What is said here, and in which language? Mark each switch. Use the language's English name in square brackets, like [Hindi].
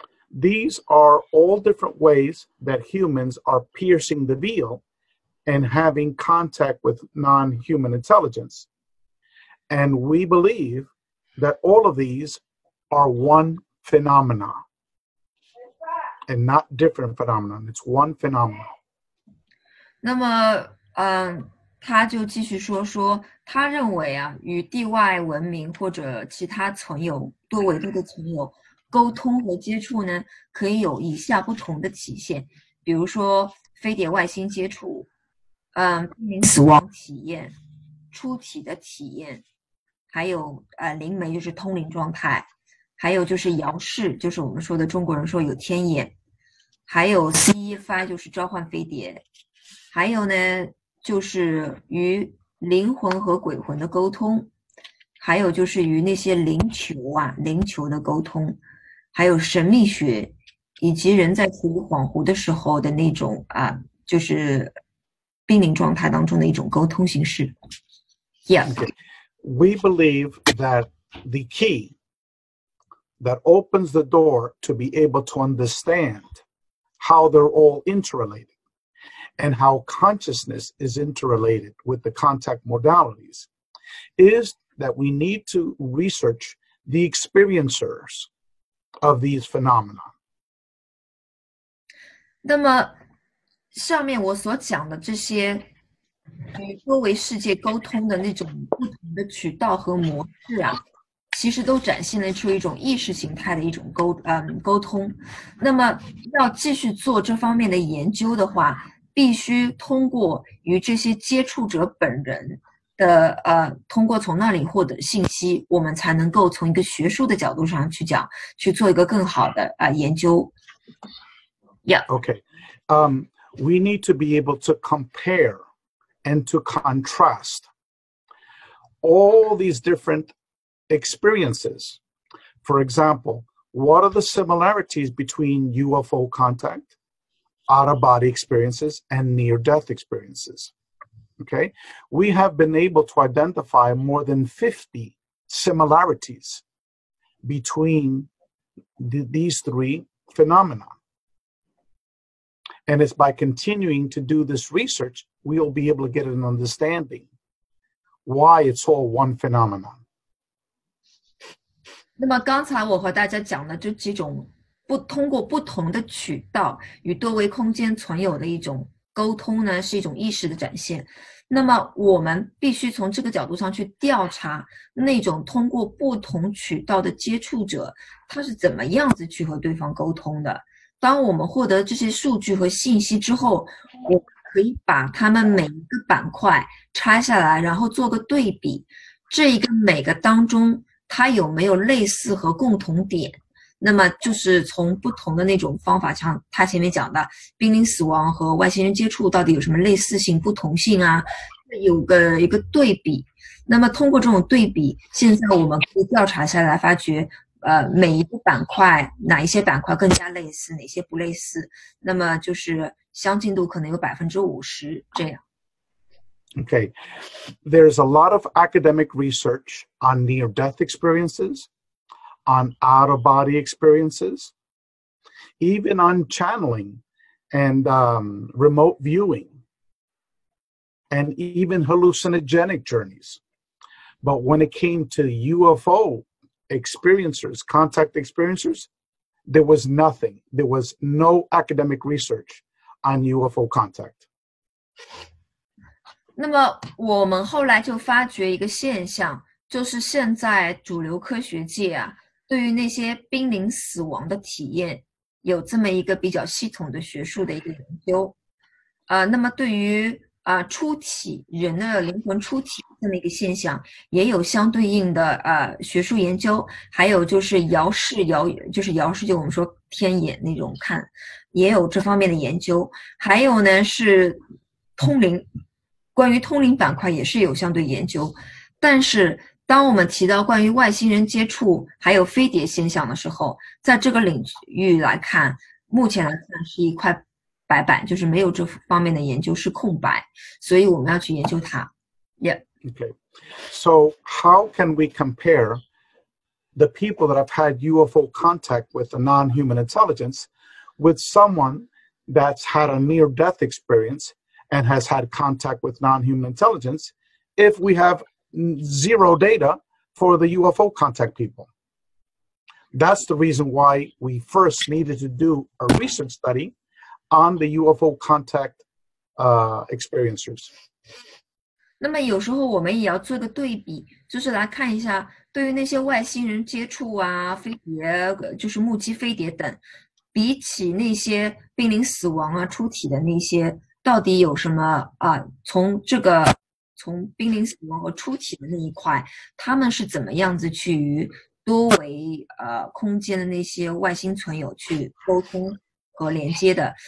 [English] These are all different ways that humans are piercing the veil and having contact with non-human intelligence. And we believe that all of these are one phenomena and not different phenomenon. It's one phenomenon. [Chinese] 那么他就继续说他认为与地外文明或者其他存有多维度的存有沟通和接触呢，可以有以下不同的体现，比如说飞碟外星接触，死亡体验，出体的体验，还有灵媒就是通灵状态，还有就是遥视，就是我们说的中国人说有天眼，还有 CE5 就是召唤飞碟，还有呢就是与灵魂和鬼魂的沟通，还有就是与那些灵球的沟通，还有神秘学，以及人在处于恍惚的时候的那种就是濒临状态当中的一种沟通形式。 [English] Yeah. Okay. We believe that the key that opens the door to be able to understand how they're all interrelated and how consciousness is interrelated with the contact modalities is that we need to research the experiencers of these phenomena. [Chinese] 那么上面我所讲的这些与多维世界沟通的那种不同的渠道和模式啊，其实都展现了出一种意识形态的一种沟通。那么要继续做这方面的研究的话，必须通过与这些接触者本人的通过从那里获得信息，我们才能够从一个学术的角度上去做一个更好的研究。 [English] Yeah. Okay. We need to be able to compare and to contrast all these different experiences. For example, what are the similarities between UFO contact, out-of-body experiences, and near-death experiences? Okay, we have been able to identify more than 50 similarities between these three phenomena. And it's by continuing to do this research, we'll be able to get an understanding why it's all one phenomenon. [Chinese] 那么刚才我和大家讲的这几种通过不同的渠道与多维空间存有的一种沟通呢，是一种意识的展现。那么我们必须从这个角度上去调查那种通过不同渠道的接触者，他是怎么样子去和对方沟通的。当我们获得这些数据和信息之后，我们可以把它们每一个板块拆下来，然后做个对比，这一个每个当中它有没有类似和共同点。那么就是从不同的那种方法，像他前面讲的濒临死亡和外星人接触到底有什么类似性、不同性啊，有一个对比。那么通过这种对比，现在我们可以调查下来，发觉每一个板块哪一些板块更加类似，哪些不类似，那么就是相近度可能有50%这样。 [English] Okay, there's a lot of academic research on near-death experiences, on out-of-body experiences, even on channeling and remote viewing, and even hallucinogenic journeys. But when it came to UFO experiencers, contact experiencers, there was nothing. There was no academic research on UFO contact. [Chinese] 那么我们后来就发觉一个现象，就是现在主流科学界啊，对于那些濒临死亡的体验有这么一个比较系统的学术的一个研究。那么对于出体人的灵魂出体这么一个现象，也有相对应的学术研究。还有就是遥视，就我们说天眼那种看，也有这方面的研究。还有呢是通灵，关于通灵板块也是有相对研究。但是当我们提到关于外星人接触还有飞碟现象的时候，在这个领域来看，目前来看是一块白板，就是没有这方面的研究，是空白，所以我们要去研究它。 [English] Yeah. Okay. So how can we compare the people that have had UFO contact with a non-human intelligence with someone that's had a near-death experience and has had contact with non-human intelligence if we have zero data for the UFO contact people? That's the reason why we first needed to do a research study on the UFO contact experiencers. [Chinese] 那么有时候我们也要做个对比，就是来看一下对于那些外星人接触啊、飞碟，就是目击飞碟等，比起那些濒临死亡啊、出体的那些，到底有什么从濒临死亡和出体的那一块，他们是怎么样子去与多维空间的那些外星存有去沟通和连接的。